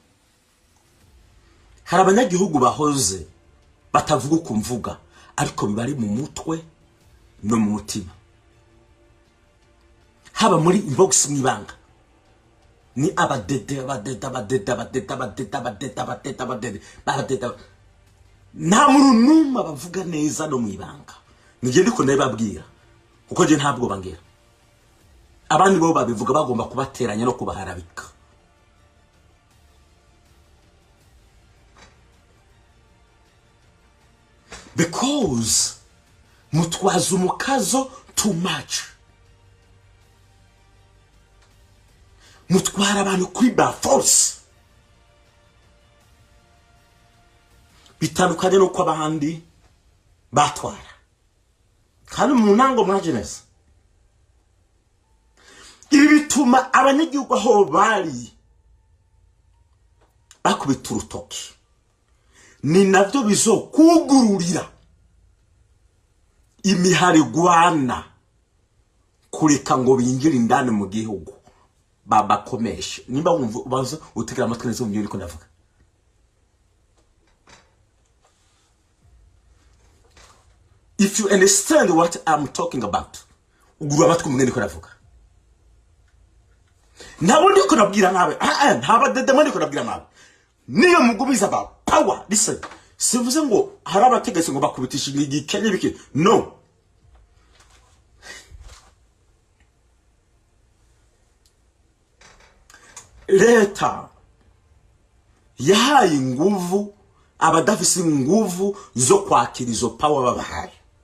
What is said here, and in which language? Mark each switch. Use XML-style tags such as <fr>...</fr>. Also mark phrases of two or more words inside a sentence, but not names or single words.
<rn>Hari abanyagihugu bahoze batavuga ukumvuga ariko bibari mu mutwe no mu mutima haba muri inbox mwibanga ni abadede nta muntu numwe bavuga neza no mwibanga nije ndiko ndababwira kuko je ntabwo bangira abandi bo babivuga bagomba kubateranya no kubaharabika. Because mutwaza umukazo</rn> <en>too much</en> <rn>mutwara abantu kwiba force bitandukanye no kwa bahandi batwara kandi mu ntango mwageneza ibi bituma abanyagihugu aho bari bakubita urutoki ni navyo bizokugururira imiharigwana kureka ngo binjire indani mu gihugu babakomeshe. Nimba wumva ubanza utekera amatwi neza mu byo niko ndavuga.</rn> <en>If you understand what I'm talking about,</en> <rn>ugura amatwi mu niko ndavuga. Nabo ndiko nabwira nawe ntaba dede ndiko nabwira nawe niyo mugubiza ba power.</rn> <en>Listen,</en> <rn>sivuze ngo hari abategetse ngo bakubitisha igikenye bike, no. Leta yahaye nguvu abadafise nguvu zo kwakira izo power babahaye.</rn>